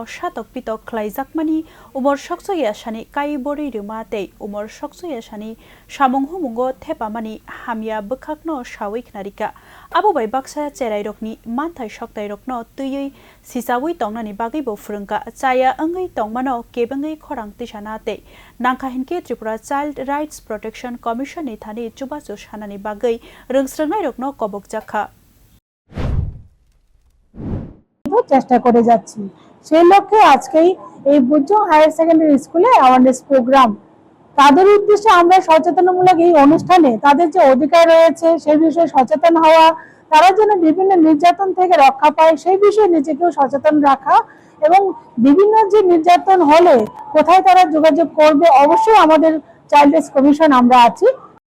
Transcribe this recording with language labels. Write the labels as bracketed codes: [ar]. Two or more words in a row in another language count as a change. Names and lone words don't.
[trp] shatok pitok khlaijakmani umor shoksoya shani kai bori ruma te umor shoksoya shani samung humungo thepamani hamya bukhakno shawi knarika abo bai baksa cherai rokni manthai shoktai rokno tuyui sisawi tongnani bagi bo frungka chaya angai tongmano kebangai khorang tisana te nangkha hinke Tripura Child Rights Protection Commission ni thani chubachu shanani bagai rungsrangnai rokno kobok jakha [bn] চেষ্টা করে যাচ্ছি সেই লক্ষ্যে আজকেই এই বুজং হায়ার সেকেন্ডারি স্কুলে [en] awareness program [bn] তাদের উদ্দেশ্যে আমরা সচেতনমূলক এই অনুষ্ঠানে তাদের যে অধিকার রয়েছে সেই বিষয়ে সচেতন হওয়া তারা যেন বিভিন্ন নির্যাতন থেকে রক্ষা পায় সেই বিষয়ে নিজেকেও সচেতন রাখা এবং বিভিন্ন যে নির্যাতন হলে কোথায় তারা যোগাযোগ করবে অবশ্যই আমাদের চাইল্ড রাইটস কমিশন আমরা আছি